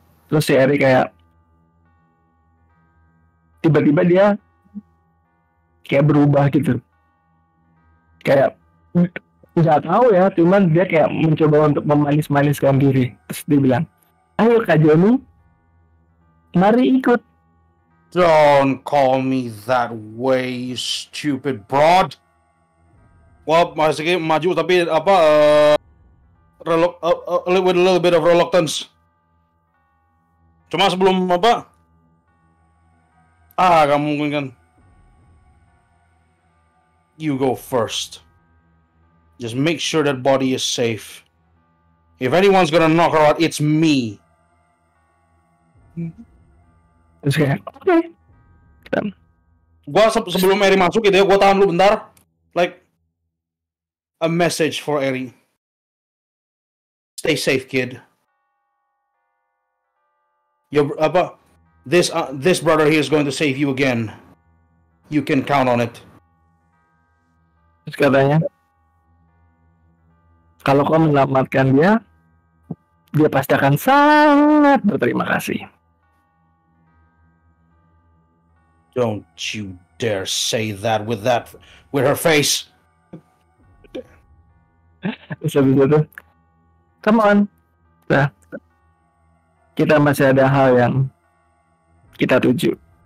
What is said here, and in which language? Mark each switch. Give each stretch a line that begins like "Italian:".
Indonesian: Terus si Eri tiba-tiba dia berubah gitu. Nggak tahu ya, cuman dia mencoba untuk memanis-maniskan diri. Terus dia bilang, ayo Kak Johnny, mari ikut.
English: Don't call me that way, you stupid broad.
Indonesian: Wah, masih maju tapi
English: with a little bit of reluctance.
Indonesian: Cuma sebelum kamu mungkin kan.
English: You go first. Just make sure that body is safe. If anyone's gonna knock her out, it's me.
Indonesian: Terus oke. Gua sebelum Eri masuk gitu ya, gua tahan dulu bentar.
English: Like a message for Eri. Stay safe, kid. This brother here is going to save you again. You can count on it.
Indonesian: Terus katanya, kalau kau menyelamatkan dia pasti akan sangat berterima kasih.
English: Don't you dare say that with her face.
Indonesian: Bisa tuh.
English: Come on.
Indonesian: Nah, kita masih ada hal yang kita tuju.